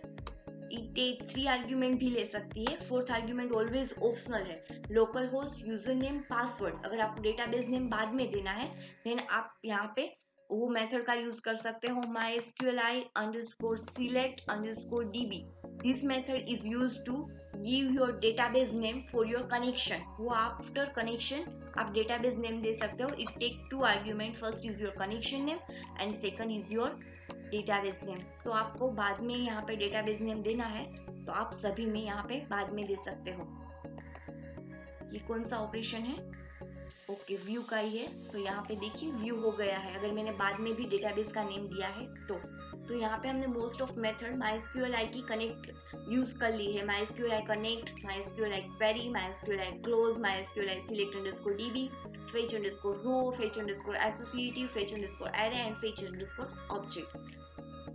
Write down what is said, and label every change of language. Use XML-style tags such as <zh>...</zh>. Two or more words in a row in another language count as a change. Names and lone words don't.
<hi>इट 3 आर्ग्यूमेंट भी ले सकती है। 4th आर्ग्यूमेंट ऑलवेज ऑप्शनल है,</hi> <en>local host, user name, password.</en> <hi>अगर आपको</hi> <en>database name</en> <hi>बाद में देना है देन आप यहाँ पे वो मेथड का यूज कर सकते हो, MySQLi _select _db।</hi> <en>This method is used to give your database name for your connection.</en> <hi>वो</hi> <en>after connection</en> <hi>आप</hi> <en>database name</en> <hi>दे सकते हो।</hi> <en>It take 2 argument, first is your connection name and second is your database name.</en> <hi>सो आपको बाद में यहाँ पे</hi> <en>database name</en> <hi>देना है तो आप सभी में यहाँ पे बाद में दे सकते हो। ये कौन सा ऑपरेशन है? ओके, व्यू का ही है। सो यहाँ पे देखिए व्यू हो गया है, अगर मैंने बाद में भी डेटाबेस का नेम दिया है तो यहाँ पे हमने</hi> <en>most of method</en> <hi>MySQLi की कनेक्ट यूज कर ली है। MySQLi कनेक्ट,</hi> <en>MySQLi query, MySQLi close, MySQLi select underscore db, fetch underscore row, fetch underscore associative, fetch underscore array and fetch underscore object।</en>